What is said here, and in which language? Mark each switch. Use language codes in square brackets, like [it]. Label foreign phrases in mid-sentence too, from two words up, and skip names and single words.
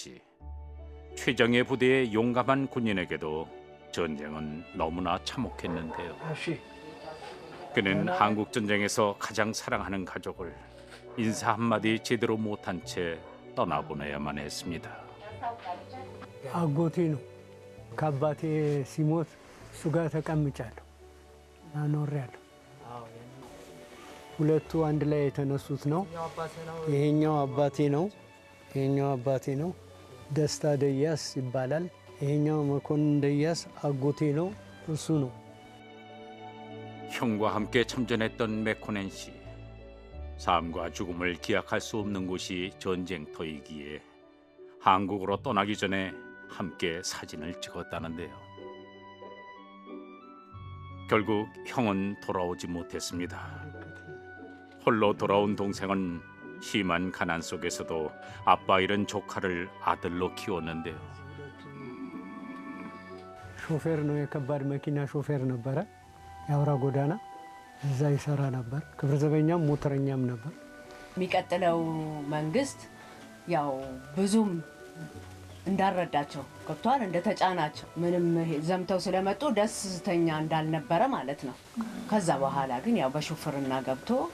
[ko] 최정예 부대의 용감한 군인에게도 전쟁은 너무나 참혹했는데요. 그는 한국 전쟁에서 가장 사랑하는 가족을 인사 한마디 제대로 못한 채 떠나보내야만 했습니다. [am] አጎቴ ነው። ከአባቴ ሲሞት እሱ ጋር ተቀምጫለሁ አኖሬያለሁ። ሁለቱ አንድ ላይ የተነሱት ነው። ይሄኛው አባቴ ነው። ይሄኛው አባቴ ነው። ደስታ ደያስ ይባላል። ይሄኛው መኮንን ደያስ አጎቴ ነው። እሱ ነው። [ko] 형과 함께 참전했던 메코넨 씨. 삶과 죽음을 기약할 수 없는 곳이 전쟁터이기에 한국으로 떠나기 전에 함께 사진을 찍었다는데요. 결국 형은 돌아오지 못했습니다. 홀로 돌아온 동생은 심한 가난 속에서도 아빠 잃은 조카를 아들로 키웠는데요. [am] ሾፌር ነው። የከባድ መኪና ሾፌር ነበረ። የአውራ ጎዳና እዛ ይሰራ ነበር። ክብረ ዘበኛም ሞተረኛም ነበር። የሚቀጥለው መንግስት ያው ብዙም እንዳረዳቸው ገብቷል። እንደተጫናቸው ምንም ዘምተው ስለመጡ ደስተኛ እንዳልነበረ ማለት ነው። ከዛ በኋላ ግን ያው በሹፍርና ገብቶ